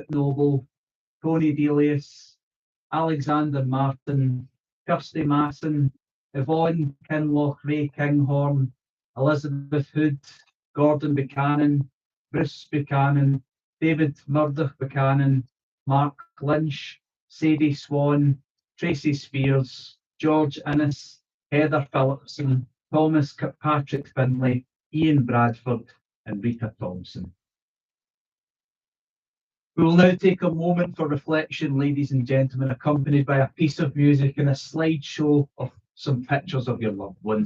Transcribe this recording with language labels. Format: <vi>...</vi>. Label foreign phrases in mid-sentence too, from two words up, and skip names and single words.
<en>Noble, Tony Delius, Alexander Martin, Kirsty Masson, Yvonne Kinloch Ray Kinghorn, Elizabeth Hood, Gordon Buchanan, Bruce Buchanan, David Murdoch Buchanan, Mark Lynch, Sadie Swan, Tracy Spears, George Innes, Heather Phillipson, Thomas Kirkpatrick Finlay, Ian Bradford, and Rita Thompson. We will now take a moment for reflection, ladies and gentlemen, accompanied by a piece of music and a slideshow of some pictures of your loved ones.</en>